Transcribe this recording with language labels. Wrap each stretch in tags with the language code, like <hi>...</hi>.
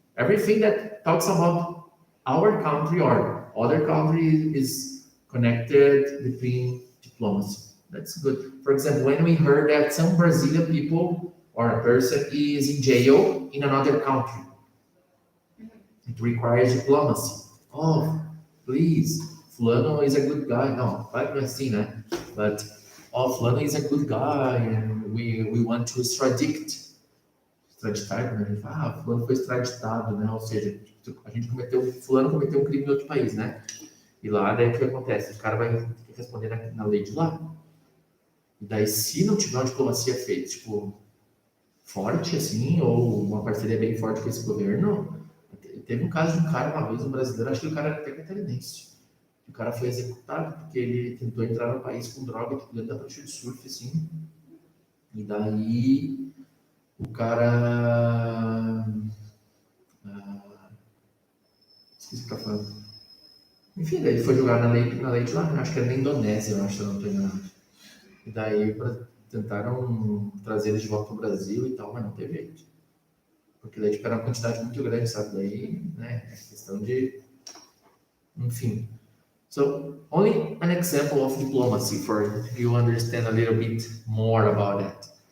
<en>Everything that talks about our country or other country is connected between diplomacy. That's good. For example, when we heard that some Brazilian people or a person is in jail in another country, it requires diplomacy. Oh, please, Fulano is a good guy.</en> <pt>No, claro que não é assim, né?</pt> <en>But, Fulano is a good guy and we want to</en> <pt>extraditar, né? A gente fala, Fulano foi extraditado, né? Ou seja, Fulano cometeu um crime em outro país, né? E lá, daí o que acontece? O cara vai ter que responder na lei de lá. E daí, se não tiver uma diplomacia feita, tipo, forte, assim, ou uma parceria bem forte com esse governo. Teve um caso de um cara, uma vez, um brasileiro, acho que o cara era até catarinense. O cara foi executado porque ele tentou entrar no país com droga, tipo, dentro da prancha de surf, assim. E daí, o cara... esqueci o que eu falando. Enfim, daí ele foi julgado na lei de lá, acho que era na Indonésia, eu acho, se eu não estou enganado. E daí, tentaram trazer ele de volta para o Brasil e tal, mas não teve jeito. Porque daí tipo, era uma quantidade muito grande, sabe? Daí, né, é questão de... Enfim.</pt> <en>So, only an example of diplomacy for you understand a little bit more about that.</en>